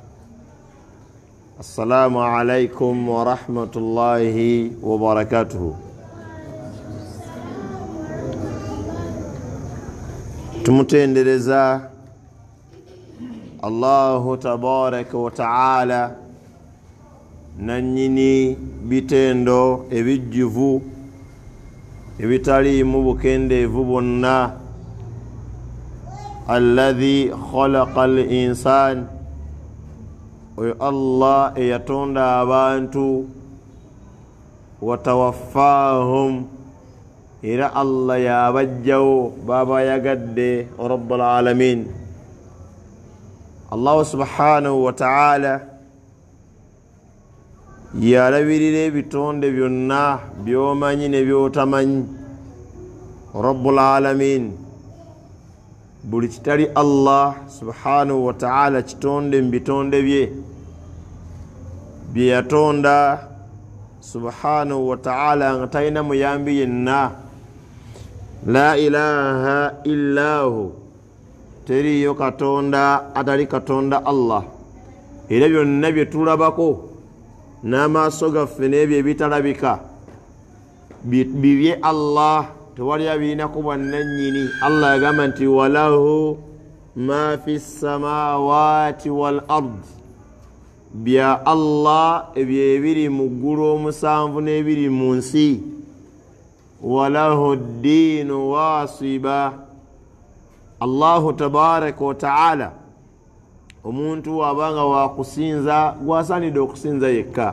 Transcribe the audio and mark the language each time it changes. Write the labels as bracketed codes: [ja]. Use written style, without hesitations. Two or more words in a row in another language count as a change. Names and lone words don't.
[ar] السلام عليكم ورحمة الله وبركاته. [lg] tumutendereza [ar] الله تبارك وتعالى [lg] nanyini bitendo ebijjuvu ebitali mu bukendeevu bwonna. [ar] الذي خلق الإنسان, [lg] oyo Allah eyatonda abantu. Watawaffahum, era Allah yabajjawo baba yagadde [ar] رب العالمين. الله سبحانه وتعالى [lg] yalabirira ebitonde byonna byomanyi ne byotamanyi. [ar] رب العالمين, [lg] buli kitali [ar] الله سبحانه وتعالى [lg] kitonde mbitonde bye yatonda [ar] سبحانه وتعالى [lg] nga talina muyambi yenna. [ar] لا إله إلا الله, [lg] teriyo katonda atali katonda Allah. Era byonna bye tulabako n'amaaso gaffe n'ebyo ebitalabika bibye Allah, tewali abirinaku bwannannyini. Allah yagamba nti [ar] ولله ما في السماوات والأرض, [lg] bya Allah ebyo ebiri mu ggulu omusanvu n'ebiri mu nsi. [ar] وله الدين واصبا, الله تبارك وتعالى [lg] omuntu wabanga wakusinza gwasanidde okusinza yekka.